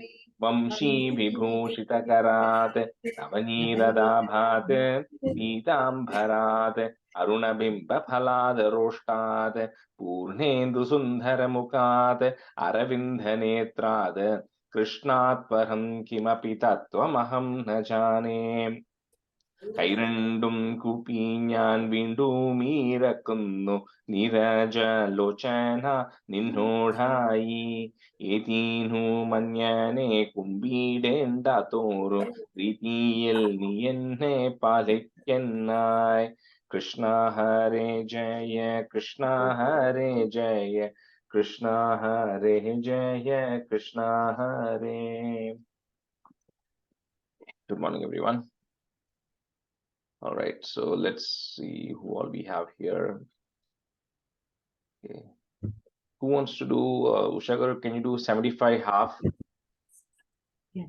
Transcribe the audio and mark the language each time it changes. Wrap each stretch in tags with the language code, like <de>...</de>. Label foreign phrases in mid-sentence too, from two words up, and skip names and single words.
<sa>वंशीविभूषितकरात् नवनीरदाभात् पीताम्बरात् अरुणबिम्बफलादरोष्टात् पूर्णेन्दुसुन्दरमुखात् अरविन्दनेत्रात् कृष्णात् परं किमपि तत्त्वमहं न जाने।</sa> <ml>കൈരണ്ടും കൂപ്പി ഞാൻ വീണ്ടും ഇറക്കുന്നു നീരജലോചന നിന്നോടായി. ഏതീനു മഞ്ഞനെ കുമ്പിടേണ്ട തോറും പ്രീതിയിൽ നീ എന്നെ പാലിക്കന്നായി. കൃഷ്ണ ഹരേ ജയ കൃഷ്ണ ഹരേ ജയ കൃഷ്ണ ഹരേ ജയ കൃഷ്ണ ഹരേ.</ml> <en>Good morning, everyone. All right, so let's see who all we have here. Okay. Who wants to do, Ushagaru, can you do 75 half? Yeah.</en>